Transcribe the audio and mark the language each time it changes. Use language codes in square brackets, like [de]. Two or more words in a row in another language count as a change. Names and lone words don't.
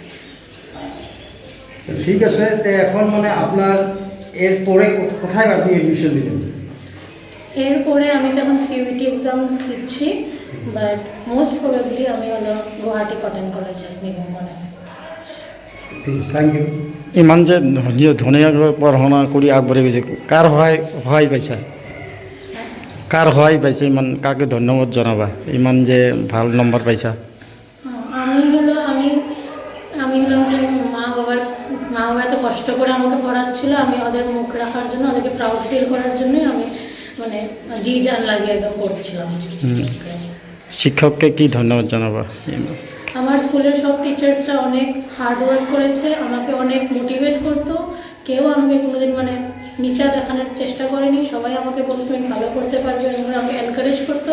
[bn] ঠিক আছে, তো এখন মানে আপনার এরপরে কোথায় আপনি এডমিশন নেবেন? এরপরে আমি তো এখন সিইউটি এক্সামস দিচ্ছি, বাট [en] most probably [bn] আমি হলো গুয়াহাটি কটন কলেজে নিব মনে হয়। ঠিক আছে, [en] thank you. [as] ইমান যে ধুনীয়াকৈ পঢ়া শুনা কৰি আগবাঢ়ি গৈছে, কাৰ সহায় পাইছা? কাৰ সহায় পাইছে? ইমান কাকে ধন্যবাদ জনাবা ইমান যে ভাল নম্বৰ পাইছা? [bn] আমি হলো মা বাবা এত কষ্ট করে আমাকে পড়াচ্ছিল, আমি ওদের মুখ রাখার জন্য, ওদেরকে [en] proud feel [bn] করার জন্যই আমি মানে জি জান লাগিয়ে একদম পড়ছিলাম। [as] শিক্ষককে কি ধন্যবাদ জানাবা? [bn] আমার স্কুলের সব টিচার্সরা অনেক [en] hard work [bn] করেছে, আমাকে অনেক মোটিভেট করতো, কেউ আমাকে কোনোদিন মানে নিচা দেখানোর চেষ্টা করেনি, সবাই আমাকে বলতো তুমি ভালো করতে পারবে, আমাকে এনকারেজ করতো।